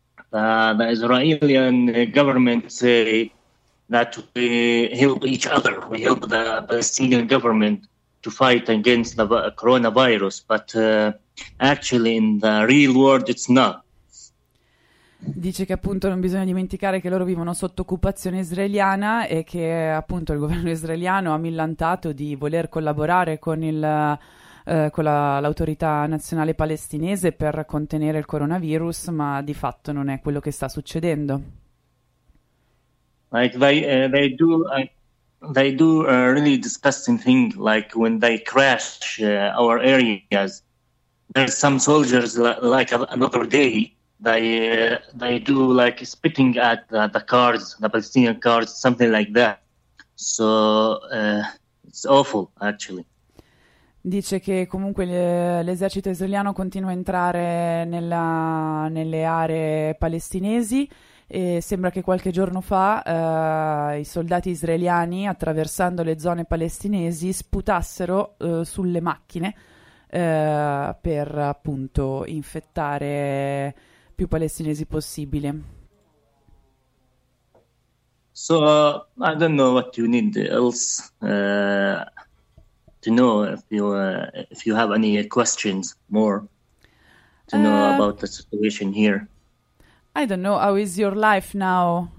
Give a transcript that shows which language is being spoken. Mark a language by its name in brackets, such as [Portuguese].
[English] The Israeli government say that we help each other. We help the Palestinian government to fight against the coronavirus. But actually, in the real world, it's not. [Italian] Dice che appunto non bisogna dimenticare che loro vivono sotto occupazione israeliana e che appunto il governo israeliano ha millantato di voler collaborare con l'autorità nazionale palestinese per contenere il coronavirus, ma di fatto non è quello che sta succedendo. [English] Like they do a really disgusting thing, like when they crash our areas. There's some soldiers like another day they do like spitting at the cars, the Palestinian cars, something like that. So it's awful actually. [Italian] Dice che comunque l'esercito israeliano continua a entrare nelle aree palestinesi e sembra che qualche giorno fa i soldati israeliani, attraversando le zone palestinesi, sputassero sulle macchine per appunto infettare più palestinesi possibile. [English] So, I don't know what you need else. To know if you have any questions more to know about the situation here. I don't know, how is your life now?